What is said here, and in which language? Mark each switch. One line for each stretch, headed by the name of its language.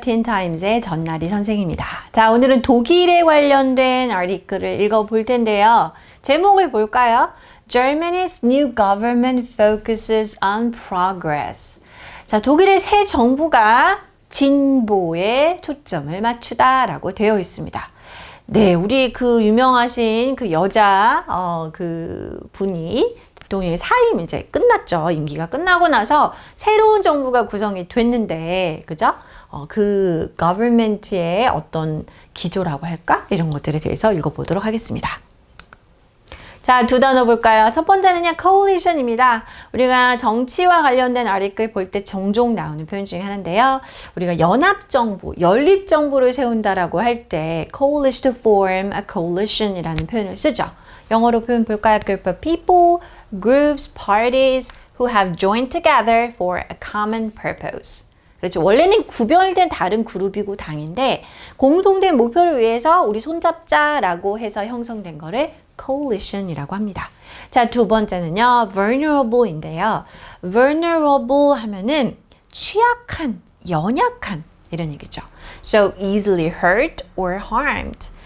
Korean: 틴타임즈의 전나리 선생입니다. 자, 오늘은 독일에 관련된 아티클을 읽어볼 텐데요. 제목을 볼까요?
English: Germany's new government focuses on progress.
Korean: 자, 독일의 새 정부가 진보에 초점을 맞추다라고 되어 있습니다. 네, 우리 그 유명하신 그 여자 그 분이 대통령의 사임 이제 끝났죠. 임기가 끝나고 나서 새로운 정부가 구성이 됐는데, 그죠? 그 government의 어떤 기조라고 할까? 이런 것들에 대해서 읽어보도록 하겠습니다. 자, 두 단어 볼까요? 첫 번째는요, coalition입니다. 우리가 정치와 관련된 아티클 볼 때 종종 나오는 표현 중에 하나인데요. 우리가 연합정부, 연립정부를 세운다라고 할 때 coalition to form a coalition이라는 표현을 쓰죠. 영어로 표현 볼까요?
English: group of people, groups, parties who have joined together for a common purpose.
Korean: 그렇죠. 원래는 구별된 다른 그룹이고 당인데 공통된 목표를 위해서 우리 손잡자라고 해서 형성된 거를 coalition이라고 합니다. 자, 두 번째는요, vulnerable인데요. vulnerable 하면은 취약한, 연약한 이런 얘기죠.
English: So easily hurt or harmed.